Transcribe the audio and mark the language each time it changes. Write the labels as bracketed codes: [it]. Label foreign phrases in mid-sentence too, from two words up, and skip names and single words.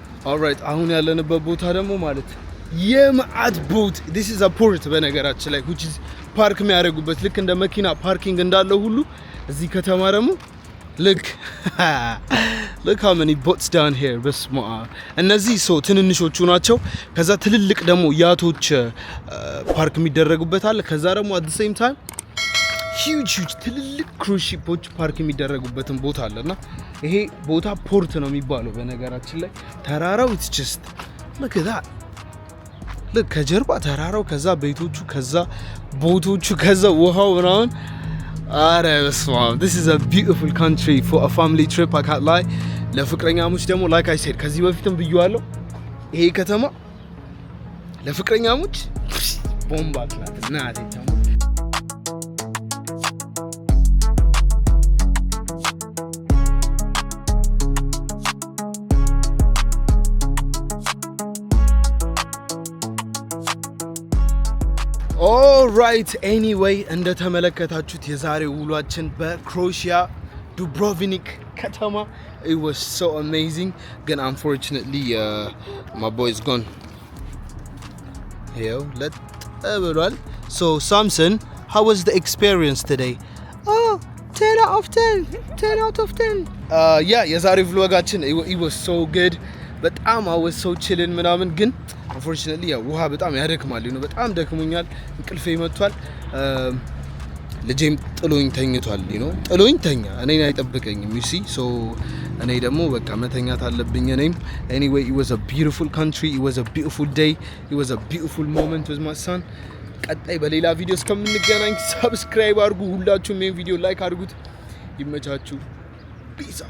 [am] ኦልራይት አሁን ያለንበት ቦታ ደግሞ ማለት የማዕድ ቦት [en] this is a port [am] በነገራችን ላይ [en] which is [am] ፓርክ የሚያደርጉበት ልክ እንደ መኪና ፓርኪንግ እንዳለው ሁሉ እዚህ ከተማ ደግሞ [en] look how many boats down here [am] በስማ እነዚህ ትንንሾቹ ናቸው ከዛ ትልልቅ ደግሞ ያቶች ፓርክ የሚደረጉበት አለ ከዛ ደግሞ [en] at the same time [am] huge ትልልቅ ክሩዝ ሺፖች ፓርክ የሚደረጉበትን ቦታ አለና ይሄ ቦታ ፖርት ነው የሚባለው በነገራችን ላይ ተራራው [en] it's just look at that look [am] ከጀርባ ተራራው ከዛ ቤቶቹ ከዛ ቦቶቹ ከዛ ውሃው ምናምን አረ በስመ አብ [en] this is a beautiful country for a family trip I can't lie [am] ለፍቅረኛሞች ደግሞ [en] like I said [am] ከዚህ በፊትም ብየዋለሁ ይሄ ከተማ ለፍቅረኛሞች ቦምባ ክላት ናት ተማ [en] Alright, anyway, [am] እንደተመለከታችሁት የዛሬው ውሏችን በክሮኤሺያ ዱብሮቭኒክ ከተማ [en] it was so amazing ግን unfortunately my boy is gone here let ብሏል so Samson how was the experience today 10 out of 10 yeah የዛሬው vlogጋችን it was so good በጣም I was so chilling [am] ምናምን ግን [en] unfortunately [am] ያው ውሃ በጣም ያደክማል ነው በጣም ደክሞኛል እንቅልፌ መጥቷል ልጄም ጥሎኝ ተኝቷል ነው ጥሎኝ ተኛ እኔን አይጠብቀኝም [en] you see so [am] እኔ ደግሞ በቃ መተኛት አለብኝ እኔም [en] anyway it was a beautiful country it was a beautiful day it was a beautiful moment with my son [am] ቀጣይ በሌላ ቪዲዮ እስከምንገናኝ ሰብስክራይብ አድርጉ ሁላችሁም ይሄን ቪዲዮ ላይክ አድርጉት ይመቻችሁ [en] peace out